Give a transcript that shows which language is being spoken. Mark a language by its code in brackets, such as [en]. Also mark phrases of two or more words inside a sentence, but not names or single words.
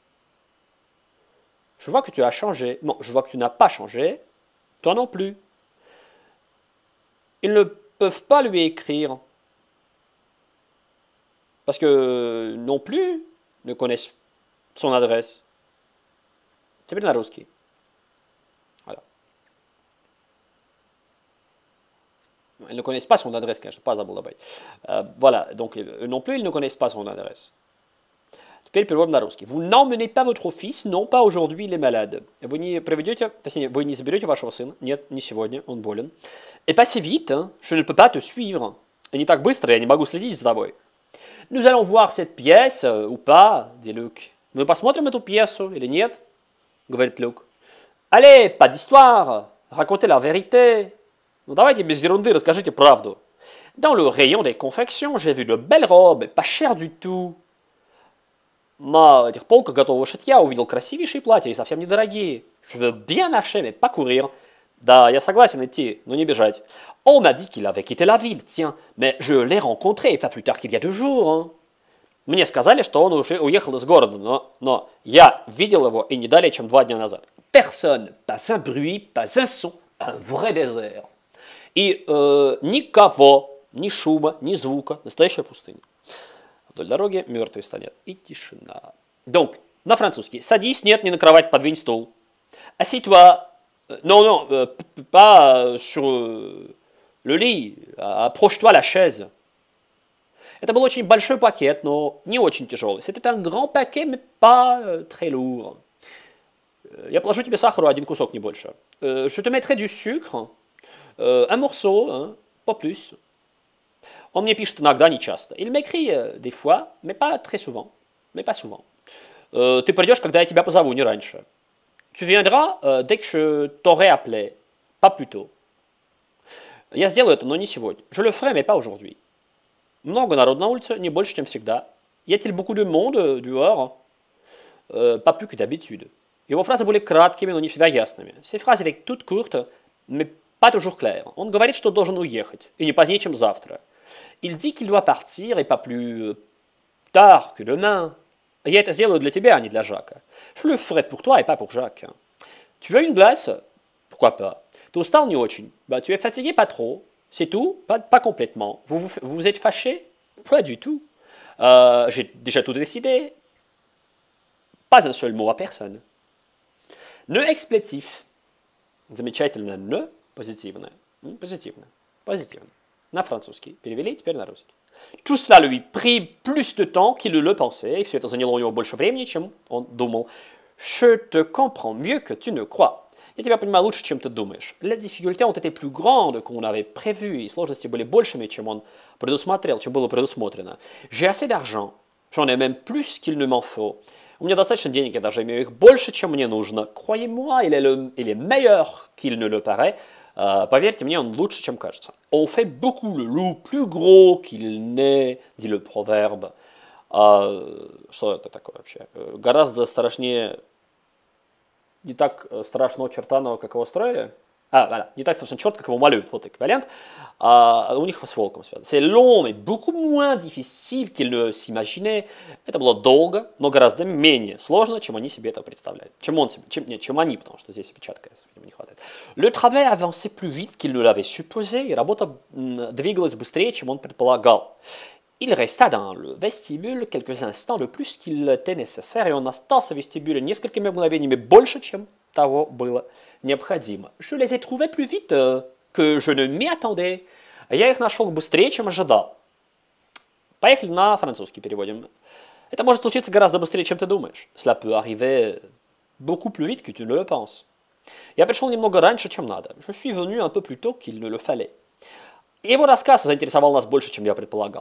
[fr] Je vois que tu as changé. Non, je vois que tu n'as pas changé. Toi non plus. Ils ne peuvent pas lui écrire. Parce que non plus ne connaissent son adresse. [ru] Теперь на русский. [fr] Voilà. Ils ne connaissent pas son adresse, [ru] конечно, pas забыл добавить. [fr] Voilà, donc eux non plus, ils ne connaissent pas son adresse. [ru] Теперь переводим на русский. [fr] Vous n'emmenez pas votre fils, non, pas aujourd'hui, il est malade. [ru] Вы не проведете, точнее, вы не заберете вашего сына. Нет, не сегодня, он болен. [fr] Et pas si vite, hein, je ne peux pas te suivre. [ru] Et не так быстро, я не могу следить за тобой. [fr] Nous allons voir cette pièce, ou pas, dit Luc. [ru] Мы посмотрим эту пьесу, или нет? Говорит Люк. [fr] Allez, pas d'histoire, racontez la vérité. [ru] Ну давайте без ерунды, расскажите правду. [fr] Dans le rayon des confections, j'ai vu de belles robes, pas chères du tout. [ru] На этих полках готового шитья увидел красивейшие платья и совсем недорогие. [fr] Je veux bien acheter, mais pas courir. [ru] Да, я согласен идти, но не бежать. [fr] On m'a dit qu'il avait quitté la ville, tiens, mais je l'ai rencontré pas plus tard qu'il y a 2 jours. Hein. [ru] Мне сказали, что он уже уехал из города, но я видел его и не далее, чем 2 дня назад. [fr] Personne, pas un bruit, pas un son, un vrai désert. [ru] И никого, ни шума, ни звука, настоящая пустыня. Вдоль дороги мертвый стонет и тишина. Donc, на французский. Садись, нет, не на кровать, подвинь стул. [fr] Assieds-toi. Non, pas sur le lit. Approche-toi la chaise. [ru] Это был очень большой пакет, но не очень тяжелый. [fr] C'était un grand paquet, mais pas très lourd. [ru] Я положу тебе сахару 1 кусок, не больше. [fr] Je te mettrai du sucre. Un morceau, hein, pas plus. [ru] Он мне пишет иногда, не часто. [fr] Il m'écrit des fois, mais pas très souvent. Mais pas souvent. [ru] Ты придешь, когда я тебя позову, не раньше. [fr] Tu viendras dès que je t'aurai appelé, pas plus tôt. [ru] Я сделаю это, но не сегодня. [fr] Je le ferai, mais pas aujourd'hui. [ru] Много народ на улице, не больше, чем всегда. [fr] Y a-t-il beaucoup de monde dehors? Pas plus que d'habitude. [ru] Его фразы были краткими, но не всегда ясными. [fr] Ces phrases étaient toutes courtes, mais pas toujours claires. [ru] Он говорит, что должен уехать, и не позднее, чем завтра. [fr] Il dit qu'il doit partir, et pas plus tard que demain. [ru] Я это сделаю для тебя, а не для Жака. [fr] Je le ferai pour toi et pas pour Jacques. Tu veux une glace? Pourquoi pas. [ru] Ты устал не очень? [fr] Bah, tu es fatigué, pas trop. C'est tout? Pas complètement. Vous êtes fâché? Pas du tout. J'ai déjà tout décidé. Pas un seul mot à personne. Ne explétif. [ru] Замечательно. Не позитивное. Позитивно. Позитивно. На французский. Перевели, теперь на русский. [fr] Tout cela lui prit plus de temps qu'il ne le pensait, [ru] и все это заняло у него больше времени, чем он думал. [fr] Je te comprends mieux que tu ne crois. [ru] Я тебя понимаю лучше, чем ты думаешь. [fr] Les difficultés ont été plus grandes qu'on avait prévu, [ru] и сложности были большими, чем он предусмотрел, чем было предусмотрено. [fr] J'ai assez d'argent. J'en ai même plus qu'il ne m'en faut. [ru] У меня достаточно денег, я даже имею их больше, чем мне нужно. [fr] Croyez-moi, il est meilleur qu'il ne le paraît. [ru] Поверьте мне, он лучше, чем кажется. [fr] On fait beaucoup le loup plus gros qu'il n'est, dit le proverbe. [ru] Что это такое вообще? Гораздо страшнее, не так страшного чертаного, как его строили. Voilà, не так страшно черт, как его малюют. Вот эквивалент. У них с волком связано. [fr] C'est long, mais beaucoup moins difficile qu'il ne s'imaginait. [ru] Это было долго, но гораздо менее сложно, чем они себе это представляли. Чем они, потому что здесь опечатка не хватает. [fr] Le travail avançait plus vite qu'il ne l'avait supposé, [ru] и работа двигалась быстрее, чем он предполагал. [fr] Il resta dans le vestibule quelques instants de plus qu'il était nécessaire, et [ru] он остался в вестибюле несколькими мгновениями больше, чем того было необходимо. [fr] Je les ai trouvés plus vite que je ne m'y attendais. [ru] Я их нашел быстрее, чем ожидал. Поехали на французский переводим. Это может случиться гораздо быстрее, чем ты думаешь. [fr] Cela peut arriver beaucoup plus vite que tu ne le penses. [ru] Я пришел немного раньше, чем надо. [fr] Je suis venu un peu plus tôt qu'il ne le fallait. [ru] Его рассказ заинтересовал нас больше, чем я предполагал.